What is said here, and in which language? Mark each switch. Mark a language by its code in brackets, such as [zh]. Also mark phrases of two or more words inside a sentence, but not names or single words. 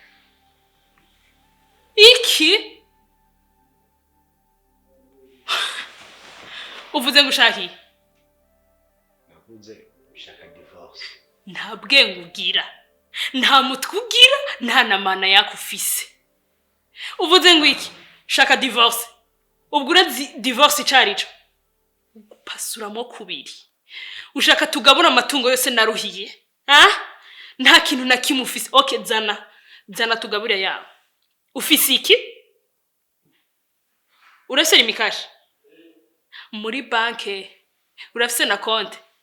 [rn] Iki? Uvuze ngo ushaki? Navuze ushaka divorce. Nta bwenge ugira. Nta mutwe ugira, nta namana yakufise. Uvuze ngo iki? Shaka divorce. Ubwo urazi divorce icarico? Pasuramo kubiri. Ushaka tugabura amatungo yose naruhiye. Nta kintu na kimwe ufise. Okay, zana tugabura yawe. Ufise iki? Urasera imikashi? Muri banke urafise na konte?